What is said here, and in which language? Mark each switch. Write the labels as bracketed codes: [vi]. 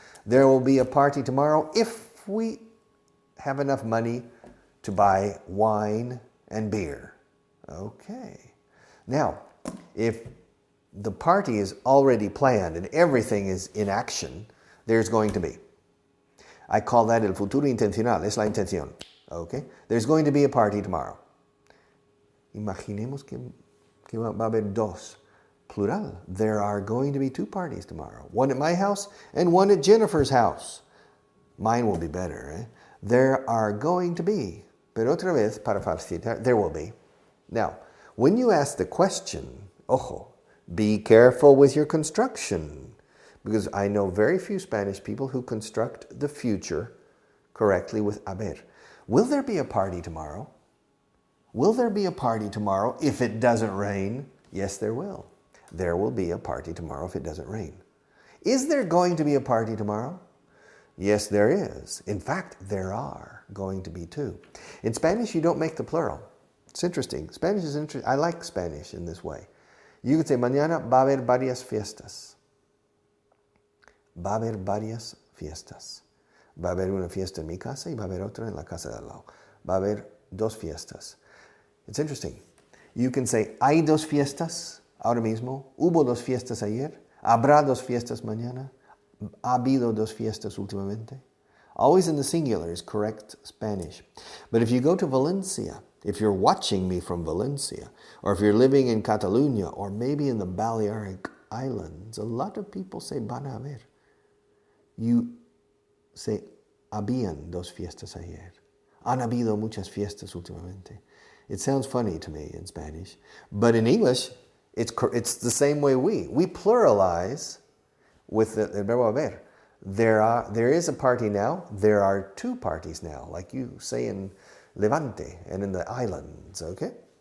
[en] There will be a party tomorrow if we have enough money to buy wine and beer. Okay. Now, if the party is already planned and everything is in action, there's going to be. I call that [es] el futuro intencional, es la intención. [en] Okay? There's going to be a party tomorrow. [es] Imaginemos que va a haber dos. [en] Plural. There are going to be two parties tomorrow. One at my house and one at Jennifer's house. Mine will be better. Eh? There are going to be. [es] Pero otra vez, para facilitar, [en] there will be. Now, when you ask the question, ojo, be careful with your construction. Because I know very few Spanish people who construct the future correctly with haber. Will there be a party tomorrow? Will there be a party tomorrow if it doesn't rain? Yes, there will. There will be a party tomorrow if it doesn't rain. Is there going to be a party tomorrow? Yes, there is. In fact, there are going to be two. In Spanish, you don't make the plural. It's interesting. Spanish is interesting. I like Spanish in this way. You could say, [es] mañana va a haber varias fiestas. Va a haber varias fiestas. Va a haber una fiesta en mi casa y va a haber otra en la casa de al lado. Va a haber dos fiestas. [en] It's interesting. You can say, [es] hay dos fiestas ahora mismo. Hubo dos fiestas ayer. Habrá dos fiestas mañana. Ha habido dos fiestas últimamente. [en] Always in the singular is correct Spanish. But if you go to Valencia, if you're watching me from Valencia, or if you're living in Catalonia, or maybe in the Balearic Islands, a lot of people say van a haber. You say, [es] habían dos fiestas ayer. Han habido muchas fiestas últimamente. [en] It sounds funny to me in Spanish, but in English, it's the same way we pluralize with the verbo haber. There is a party now. There are two parties now, like you say in Levante and in the islands, okay?